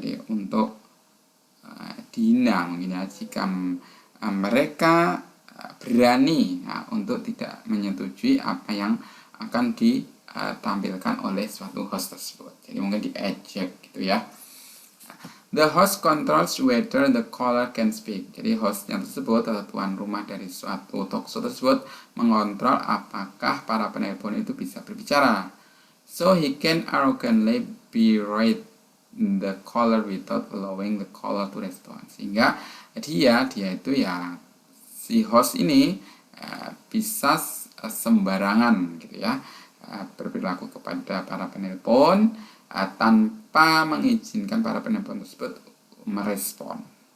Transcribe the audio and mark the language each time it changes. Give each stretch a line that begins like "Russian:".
Indonesian: Jadi untuk dihina mungkin ya, jika mereka berani untuk tidak menyetujui apa yang akan ditampilkan oleh suatu host tersebut. Jadi mungkin diejek gitu ya.
English: The host controls whether the caller can speak.
Indonesian: Jadi hostnya tersebut atau tuan rumah dari suatu talkshow tersebut mengontrol apakah para penelpon itu bisa berbicara.
English: So he can arrogantly berate the caller without allowing the caller to respond.
Indonesian: Sehingga dia itu ya, si host ini bisa sembarangan gitu ya, berperilaku kepada para penelpon tanpa mengizinkan para penelpon tersebut merespon.